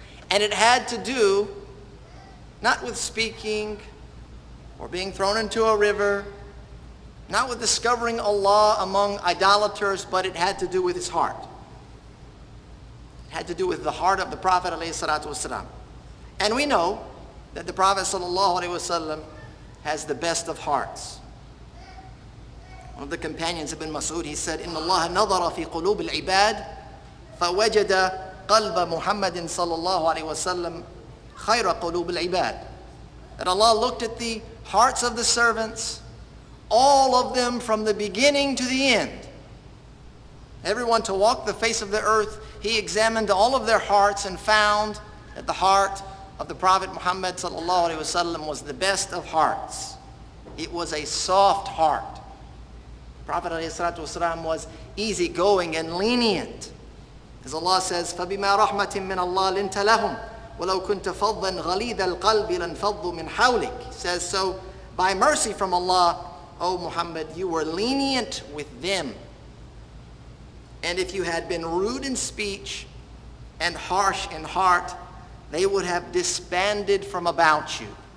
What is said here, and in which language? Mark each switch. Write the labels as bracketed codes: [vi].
[en] And it had to do not with speaking or being thrown into a river, not with discovering Allah among idolaters, but it had to do with his heart. It had to do with the heart of the Prophet ﷺ. And we know that the Prophet ﷺ has the best of hearts. One of the companions of Ibn Mas'ud, he said, [ar] إِنَّ اللَّهَ نَظَرَ فِي قُلُوبِ الْعِبَادِ فَوَجَدَ قَلْبَ مُحَمَّدٍ صَلَّى اللَّهُ عَلَيْهِ وَسَلَّمَ خَيْرَ قُلُوبِ الْعِبَادِ. [en] That Allah looked at the hearts of the servants, all of them from the beginning to the end. Everyone to walk the face of the earth, he examined all of their hearts and found that the heart of the Prophet Muhammad sallallahu alaihi wasallam was the best of hearts. It was a soft heart. Prophet alayhi wasallam was easygoing and lenient. As Allah says, [ar] فَبِمَا رَحْمَةٍ مِّنَ اللَّهِ لِنْتَ لَهُمْ وَلَوْ كُنْتَ فَضًّا غَلِيظَ الْقَلْبِ لَانْفَضُّوا مِنْ حَوْلِكَ. [en] He says, so by mercy from Allah, O Muhammad, you were lenient with them. And if you had been rude in speech and harsh in heart, they would have disbanded from about you.